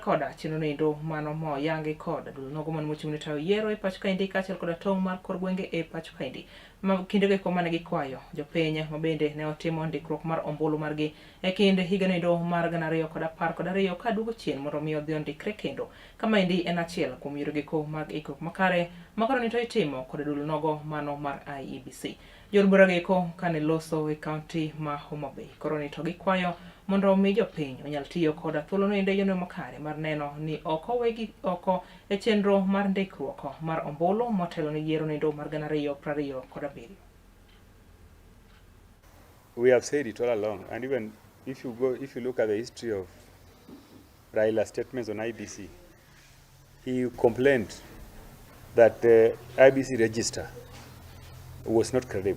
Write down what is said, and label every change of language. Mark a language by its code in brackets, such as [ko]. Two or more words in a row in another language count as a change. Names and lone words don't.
[luo] koda chenro nendo mano mo yangi kod dulnogo man mochung'ne tayo yiero e Pacho kaendi kaachiel koda tong' mar kor gwenge e Pacho kaendi kindego eko mane gikwayo jopiny mabende ne otimo ndikruok mar ombulu margi e kind higa nendo mar 2012 ka duogo chien mondo mi odhi ondikre kendo kama endi en achiel kuom yorego eko mag ikruok makare makoro ni to itimo kod dulnogo mano mar IEBC. Jorbura eko kane loso e kaunti ma Homa Bay koro ni to gikwayo mondo mi jopiny onyal tiyo koda thuolono ende yono makare mar neno ni oko wegi oko e chenro mar ndikruok mar ombulu motelo ni yiero nendo mar 2027. [en] We have said it all along, and even if you look at the history of Raila's statements on IBC, he complained that the IBC register was not credible.